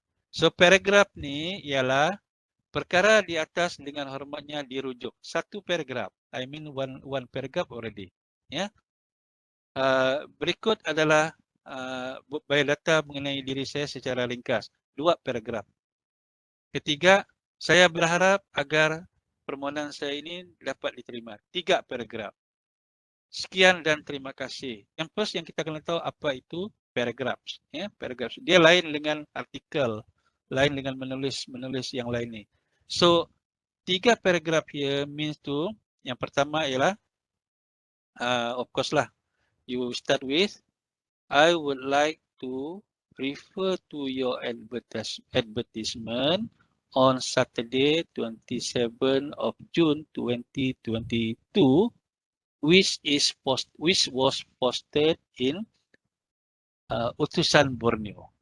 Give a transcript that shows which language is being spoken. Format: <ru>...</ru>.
<ms>So paragraph ni ialah perkara di atas dengan hormatnya dirujuk. Satu paragraf.</ms> <en>I mean one paragraph already.</en> <ms>Ya. Berikut adalah biodata mengenai diri saya secara ringkas. 2 paragraf. Ketiga, saya berharap agar permohonan saya ini dapat diterima. 3 paragraf. Sekian dan terima kasih. Yang first yang kita kena tahu apa itu paragraf. Ya, paragraf. Dia lain dengan artikel, lain dengan menulis yang lain ni.</ms> <en>So 3 paragraf here means to,</en> <ms>yang pertama ialah</ms> <en>of course lah, you start with, I would like to refer to your advertisement on Saturday 27 of June 2022 which was posted in Utusan Borneo.</en>